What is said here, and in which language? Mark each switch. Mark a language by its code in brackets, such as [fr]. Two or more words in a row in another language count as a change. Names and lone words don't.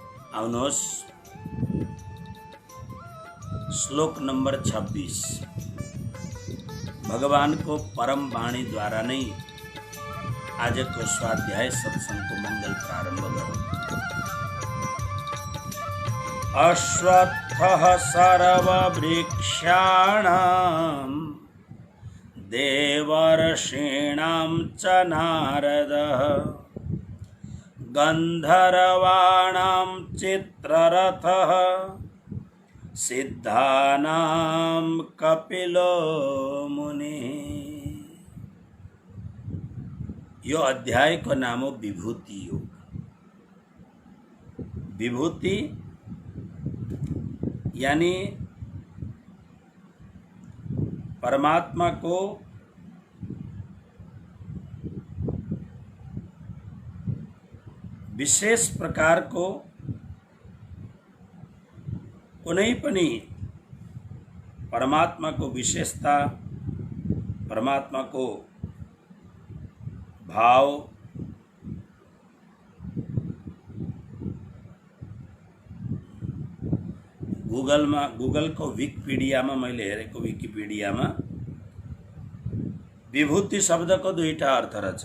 [ne] आउनुहोस् श्लोक नंबर 26 भगवान को परम वाणी द्वारा नै आज को स्वाध्याय सत्संग को मंगल प्रारंभ करो। [sa] अश्वत्थः सर्ववृक्षाणां देवर्षीणां च नारदः गंधर्वाणां चित्ररथः सिद्धानां कपिलो मुनिः। [ne] यो अध्याय को नाम हो विभूति योग। विभूति यानी परमात्मा को विशेष प्रकार को कुनै पनि परमात्मा को विशेषता, परमात्मा को भाव, गूगल को विकिपीडिया में मैले हेरेको विकिपीडिया में विभूति शब्द को दुईटा अर्थ रहेछ।